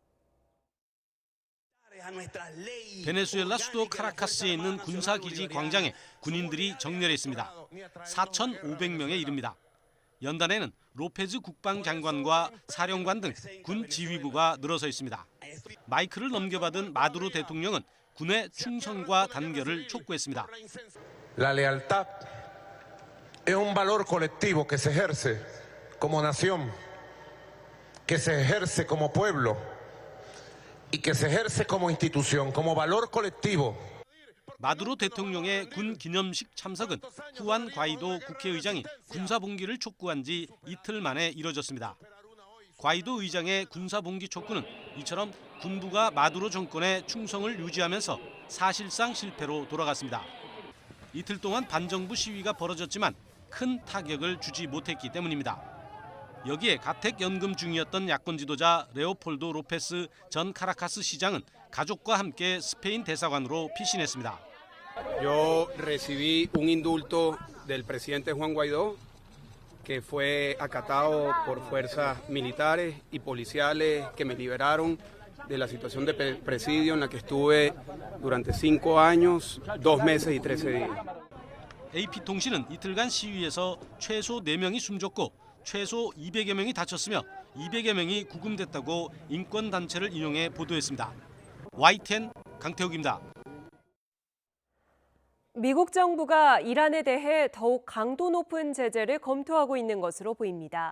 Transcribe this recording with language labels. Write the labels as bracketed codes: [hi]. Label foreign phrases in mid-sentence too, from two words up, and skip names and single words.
[ko] 베네수엘라 수도 카라카스에 있는 군사기지 광장에 군인들이 정렬했습니다. 4,500명에 이릅니다. 연단에는 로페즈 국방장관과 사령관 등 군 지휘부가 늘어서 있습니다. 마이크를 넘겨받은 마두로 대통령은 군의 충성과 단결을 촉구했습니다. [es] La lealtad es un valor colectivo que se ejerce como nación que se ejerce como pueblo y que se ejerce como institución, como valor colectivo. [ko] 마두로 대통령의 군 기념식 참석은 후안 과이도 국회의장이 군사봉기를 촉구한 지 이틀 만에 이뤄졌습니다. 과이도 의장의 군사봉기 촉구는 이처럼 군부가 마두로 정권의 충성을 유지하면서 사실상 실패로 돌아갔습니다. 이틀 동안 반정부 시위가 벌어졌지만 큰 타격을 주지 못했기 때문입니다. 여기에 가택연금 중이었던 야권 지도자 레오폴도 로페스 전 카라카스 시장은 가족과 함께 스페인 대사관으로 피신했습니다. [es] Yo recibí un indulto del presidente Juan Guaidó que fue acatado por fuerzas militares y policiales que me liberaron de la situación de presidio en la que estuve durante 5 años, 2 meses y 13 días. [ko] AP통신은 이틀간 시위에서 최소 4명이 숨졌고 최소 200여 명이 다쳤으며 200여 명이 구금됐다고 인권단체를 인용해 보도했습니다. YTN 강태욱입니다. 미국 정부가 이란에 대해 더욱 강도 높은 제재를 검토하고 있는 것으로 보입니다.